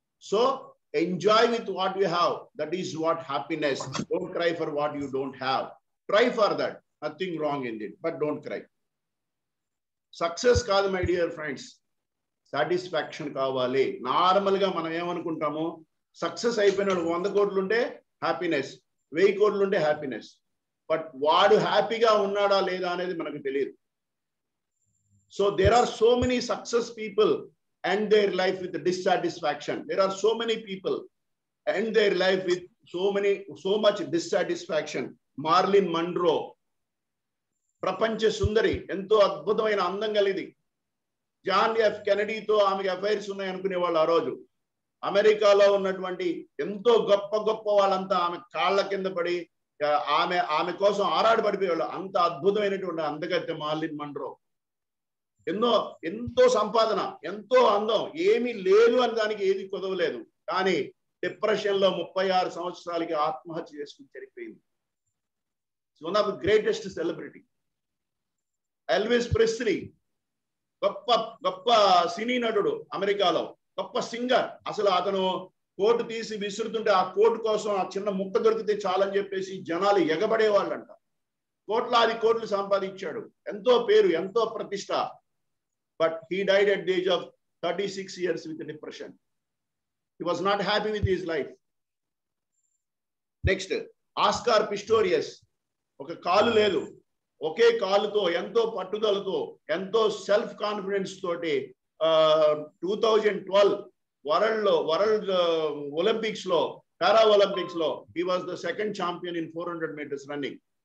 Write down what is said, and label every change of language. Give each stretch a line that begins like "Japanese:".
English: So enjoy with what you have. That is what happiness. Don't cry for what you don't have. Try for that. Nothing wrong in it, but don't cry. Success
Telugu: కాదు
English: my dear friends, satisfaction
Telugu: కావాలి. Normal గా మనం ఏమనుకుంటాము, success అయిపోయినాడు 100 కోట్లు ఉంటే happiness, 1000 కోట్లు ఉంటే happiness.
English: but
Telugu: వాడు హ్యాపీగా ఉన్నాడా లేదా అనేది మనకు తెలియదు.
English: So there are so many success people end their life with dissatisfaction. There are so many people end their life with so much dissatisfaction.
Telugu: Marilyn Monroe, ప్రపంచ సుందరి, ఎంతో అద్భుతమైన అందం కలిగింది. జాన్ ఎఫ్ కెనడీతో ఆమెకి అఫైర్స్ ఉన్నాయి అనుకునే వాళ్ళు ఆ రోజు. అమెరికాలో ఉన్నటువంటి ఎంతో గొప్ప గొప్ప వాళ్ళంతా ఆమె కాళ్ళ కింద పడి ఆమె కోసం ఆరాటపడిపోయేవాళ్ళు. అంత అద్భుతమైనటువంటి అందగత్తె మార్లిన్ మన్రో. ఎంతో సంపాదన, ఎంతో అందం, ఏమీ లేదు అని దానికి ఏది కుదవలేదు. కానీ డిప్రెషన్ లో 36 సంవత్సరాలకి ఆత్మహత్య చేసుకుని చనిపోయింది.
English: One of the greatest celebrity.
Telugu: Elvis Presley, గొప్ప గొప్ప సినీ నటుడు అమెరికాలో, గొప్ప సింగర్. అసలు అతను కోటు తీసి విసురుతుంటే ఆ కోటు కోసం ఆ చిన్న ముక్క దొరికితే చాలని చెప్పేసి జనాలు ఎగబడే వాళ్ళంట. కోట్లాది కోట్లు సంపాదించాడు, ఎంతో పేరు, ఎంతో ప్రతిష్ట.
English: But he died at the age of 36 years with depression. He was not happy with his life. Next, Oscar Pistorius.
Telugu: ఒక కాలు లేదు, ఒకే కాలుతో ఎంతో పట్టుదలతో,
English: ఎంతో self confidence తోటి 2012 world Olympics లో, పారా ఒలింపిక్స్ లో he was the second champion in 400 meters running.